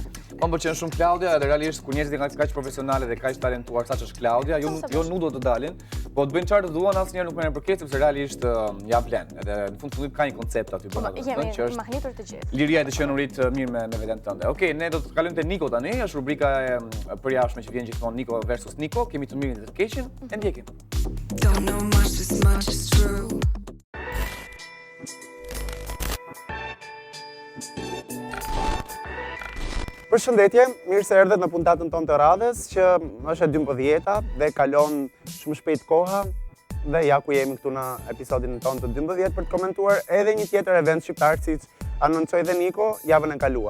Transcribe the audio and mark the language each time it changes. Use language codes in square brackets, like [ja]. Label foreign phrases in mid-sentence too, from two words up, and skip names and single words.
[sq] Po më pëlqen shumë Claudia, edhe realisht kur njerëzit janë kaq profesionale dhe kaq talentuar saç është Claudia, jo nudo të dalin, po të bëjnë çfarë të duan, asnjëherë nuk merren përket sepse realisht ja vlen. Edhe në fund fundit ka një koncept aty bën atë, që është mahnitur të gjithë. Liria e të qenurit mirë me veten tënde. Okej, ne do të kalojmë te Niko tani, është rubrika e përjashtme që vjen gjithmonë Niko versus Niko, kemi të mirin dhe të keqin, e ndjekim. [en] Don't know much, this much is true. [sq] Përshëndetje, mirë se erdhet në puntatën tonë të radhës, që është e 12-ta dhe kalon shumë shpejt koha dhe ja ku jemi këtu në episodin tonë të 12 për të komentuar edhe një tjetër event shqiptar siç anoncoi dhe Niko javën e kaluar.